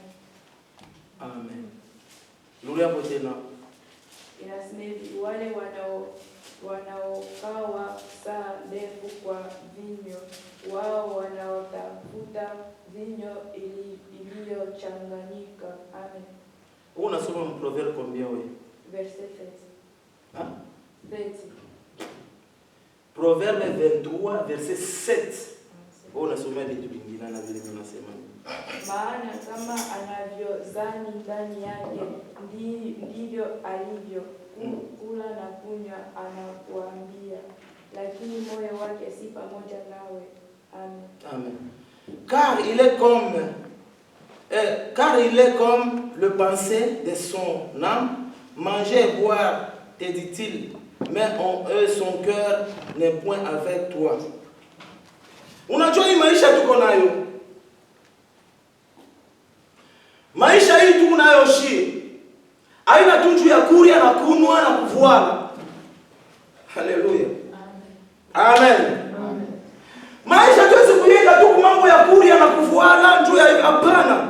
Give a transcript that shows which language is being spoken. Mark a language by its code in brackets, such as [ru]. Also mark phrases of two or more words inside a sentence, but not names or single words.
[sw] Amen. Lulu hapo tena. Inasema hivi, wale wanaogawa saa ndefu kwa vinyo, wao wanaotafuta vinyo iliyochanganyika. Amen. Unasoma [fr] Proverbe combien [sw] wewe? [fr] Verset 7. 20. Proverbe 23 verset 7. [sw] Unasoma vitu vingine na vile unasema. Maana kama anavyozani ndani yake ndivyo alivyo. Kula na kunywa anakuambia, lakini moyo wake si pamoja nawe. Amen. Amen. [fr] Car il est comme le pensée de son âme. Manger et boire, te dit-il, mais en eux son cœur n'est point avec toi. [sw] Unajua hii maisha tuko nayo. Maisha hii tuko nayo shi. Haina tu ya kuria na kunwa na kuvuana. Haleluya. Amen. Maisha tuwezi kuiga tu mambo ya kuria na kuvuala njoo ya hapana.